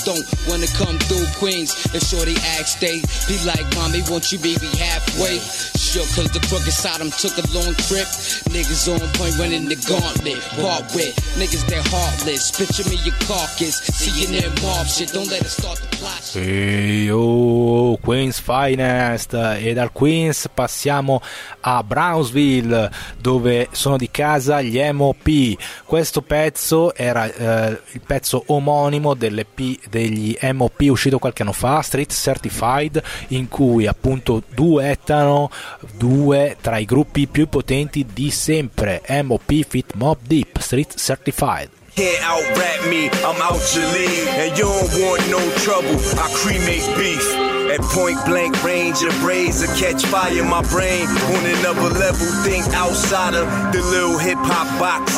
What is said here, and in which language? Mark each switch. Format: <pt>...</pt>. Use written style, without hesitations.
<en>Don't wanna come through Queens, if shorty acts they be like, mommy, won't you meet me halfway? Sure, cause the crooked side them took a long trip. Niggas on point running the gauntlet, part with niggas that heartless. Picture me your carcass, see you near mob shit, don't let it start to plot shit. Hey, oh, Queens Finest.</en> <it>E dal Queens passiamo a Brownsville, dove sono di casa gli M.O.P. Questo pezzo era il pezzo omonimo dell'EP degli M.O.P. uscito qualche anno fa, Street Certified, in cui appunto duettano due tra i gruppi più potenti di sempre, M.O.P. feat. Mobb Deep, Street Certified.</it> <en>Can't out rap me, I'm out your league, and you don't want no trouble, I cremate beef. At point blank range, a razor catch fire, my brain on another level, think outside of the little hip hop box.</en>